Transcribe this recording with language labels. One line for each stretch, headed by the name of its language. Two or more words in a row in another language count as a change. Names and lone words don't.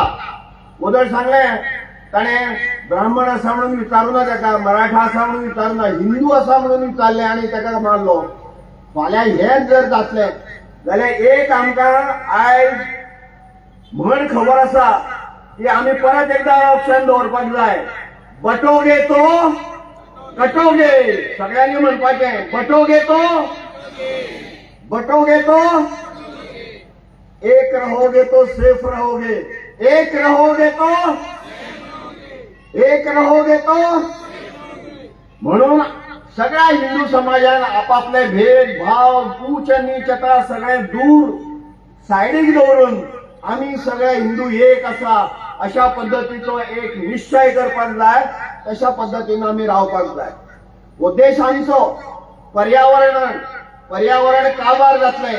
Konkani: उदळ सांगलें ताणें ब्राह्मण आसा म्हणून विचारूं ना ताका, मराठा आसा म्हणून विचारूं ना, हिंदू आसा म्हणून विचारलें आनी ताका मारलो. फाल्यां हेंच जर जातलें जाल्यार एक आमकां आयज म्हण खबर आसा की आमी परत एकदा ऑप्शन दवरपाक जाय.
Hindi: बटोगे तो कटोगे.
Konkani: सगळ्यांनी म्हणपाचें
Hindi: बटोगे तो, बटोगे तो, एक रहोगे तो सेफ रहोगे, एक रहोगे तो, एक रहोगे तो.
Konkani: म्हणून सगळ्या हिंदू समाजान आपापले भेदभाव, उच्च नीचता सगळे दूर सायडीक दवरून आमी सगळे हिंदू एक आसा अशा पद्धतीचो एक निश्चय करपाक जाय. तशा पद्धतीन आमी रावपाक जाय. उद्देश आमचो पर्यावरण काबार जातलें.